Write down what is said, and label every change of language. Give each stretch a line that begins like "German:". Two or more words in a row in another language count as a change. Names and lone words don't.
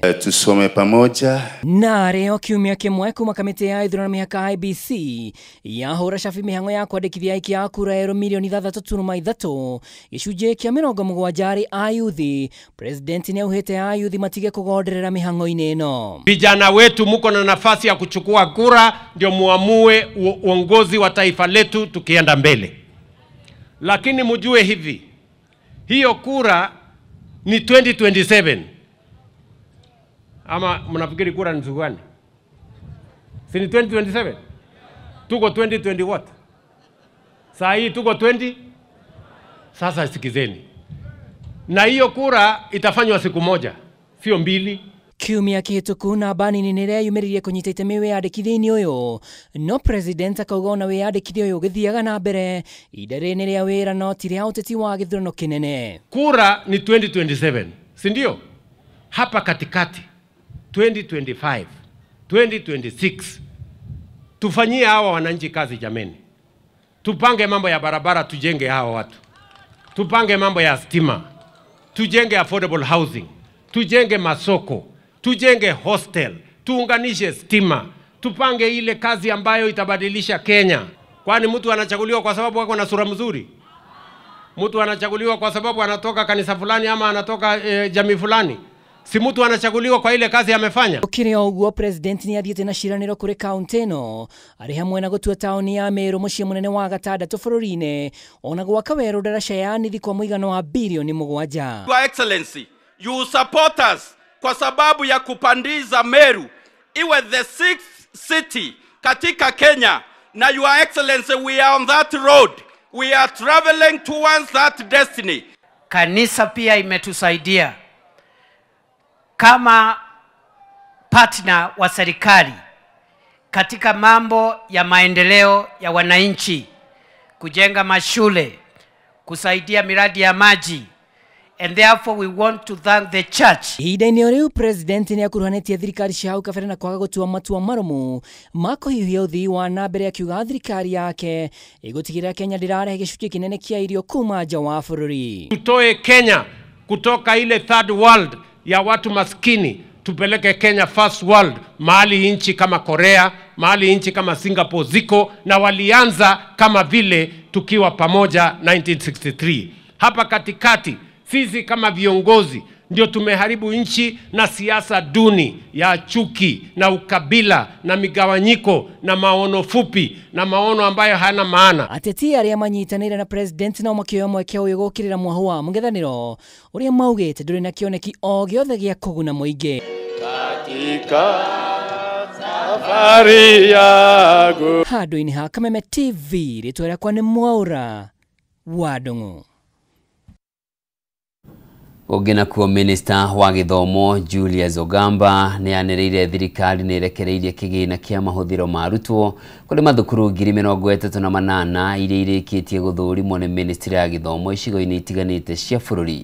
Swahili: Tusome pamoja.
Kikuyu: Na rĩo kiumia kimwe kuma kamĩtĩ ya ithurano mĩhaka IEBC yahũra cabi mĩhang'o ya kwandĩkithia aikia a kura euro milioni 3.3 gĩcunjĩ kĩa 70 a yuthi. President ni auhĩte a yuthi matige kugonderera mĩhang'o-inĩ ĩno.
Swahili: Vijana wetu muko na nafasi ya kuchukua kura ndio muamue uongozi wa taifa letu tukienda mbele. Lakini mjue hivi, hiyo kura ni 2027. Ama mnafikiri kura ni siku gani? Si ni 2027? Tuko 2020 what? Saa hii tuko 20? Sasa sikizeni. Na hiyo kura itafanywa siku moja, sio mbili.
Kikuyu: Kiumia kihituku na bani ni nire yumiririe kunyita itemi wiyandikithia-ini uyu no President akauga ona wiyandikithia uyu githiaga na mbere idare-ini ria wira no tiri uteti wa githurano kinene.
Swahili: Kura ni 2027, si ndio? Hapa katikati 2025, 2026 tufanyie hawa wananchi kazi jameni. Tupange mambo ya barabara, tujenge hawa watu. Tupange mambo ya stima, tujenge
English: affordable housing,
Swahili: tujenge masoko, tujenge hostel, tuunganishe stima, tupange ile kazi ambayo itabadilisha Kenya. Kwani mtu anachaguliwa kwa sababu wako na sura mzuri? Mtu anachaguliwa kwa sababu anatoka kanisa fulani ama anatoka jamii fulani? Si mtu anachaguliwa kwa ile kazi amefanya?
Kikuyu: Ukirio uguo President ni athiĩte na ciranĩro kuri kaunti ĩno ari hamwe na gutua tauni ya Meru muciĩ munene wa gatandatũ bũrũri-inĩ ona gwaka werũ ndaraca ya nithi kwa mũigano wa bilioni 7.
English: Your Excellency, you support us
Swahili: kwa sababu ya kupandiza Meru iwe
English: the 6th city
Swahili: katika Kenya Na
English: Your Excellency, we are on that road. We are traveling towards that destiny.
Swahili: Kanisa pia imetusaidia kama partner wa serikali katika mambo ya maendeleo ya wananchi, kujenga mashule, kusaidia miradi ya maji.
English: And therefore we want to thank the church.
Kikuyu: Ihinda-inĩ o rĩu president nĩ akuruhanĩtie thirikari cia hau kabere na kwaga gũtua matua maromu ma kũhiũhia ũthii wa na mbere, akiuga thirikari yake ĩgũtigĩrĩra Kenya ndĩrarehe gĩcunjĩ kĩnene kĩa irio kuma nja wa bũrũri.
Swahili: Tutoe Kenya kutoka ile
English: third world
Swahili: ya watu maskini, tupeleke Kenya
English: first world,
Swahili: mahali nchi kama Korea, mahali nchi kama Singapore ziko, na walianza kama vile tukiwa pamoja 1963. Hapa katikati sisi kama viongozi ndio tumeharibu nchi na siasa duni ya chuki na ukabila na migawanyiko na maono fupi na maono ambayo hana maana.
Kikuyu: Ateti arĩa manyitanĩire na president no makĩoya mweke ũyũ gũkĩrĩra mwahu wa mũng'ethanĩro ũrĩa maugĩte ndũrĩ na kĩoneki o gĩothe gĩa kũguna mũingĩ.
Swahili: Katika safari yangu.
Kikuyu: Handũ-inĩ ha Kameme TV, rĩtwa rĩakwa nĩ Mwaura wa Ndung'u. Ogena kuo Minister wa Gĩthomo Julius Ogamba nĩ anĩrĩire thirikari nĩ ĩrekereirie kĩgĩna kĩa mahũthĩro ma arutwo kũrĩ mathukuru 38 iria irĩkĩtie gũthũrimwo nĩ Ministry ya Gĩthomo icigo-inĩ itiganĩte cia bũrũri.